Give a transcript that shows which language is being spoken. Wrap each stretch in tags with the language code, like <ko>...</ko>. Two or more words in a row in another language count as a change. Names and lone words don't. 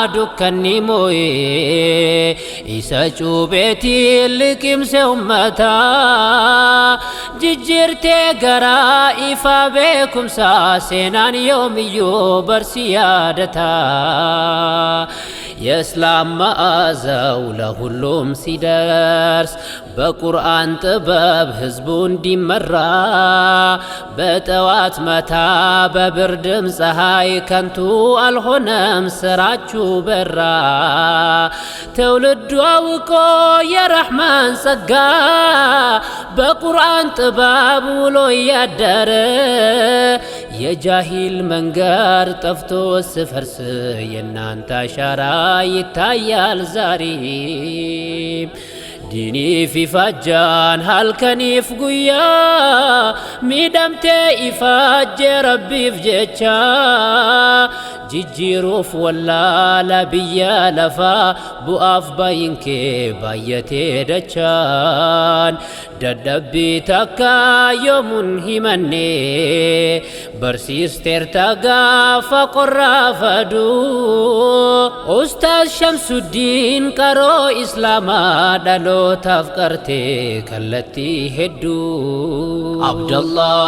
<om>dukkanni moo'ee isa cuubeetiin liqimse ummataa jijjiirtee garaa ifa beekumsaa seenaan yoomiyyuu barsi yaadataa</om> <am>የእስላም መዓዛው ለሁሉም ሲደርስ በቁርአን ጥበብ ህዝቡ እንዲመራ በጠዋት መታ በብርድም ፀሐይ ከንቱ አልሆነም ስራችሁ በራ ትውልዱ አውቆ የረሕማን ጸጋ በቁርአን ጥበብ ውሎ ያደረ የጃሂል መንገድ ጠፍቶ ስፈርስ የናንተ አሻራ ይታያል ዛሬም</am> <om>diinii fi ifaajjaan halkaniif guyyaa miidhamtee ifaajje rabbiif jecha jijjiiruuf wallaala biyya lafaa bu'aaf bayinkee baay'atee dachaan dadhabbii takka yoomuun himanne barsiisteerta gaafa qorraafaduu Ustaaz Shamsuddin qaroo islaamaa dhalootaaf qartee kallattii hedduu Abdallah</om>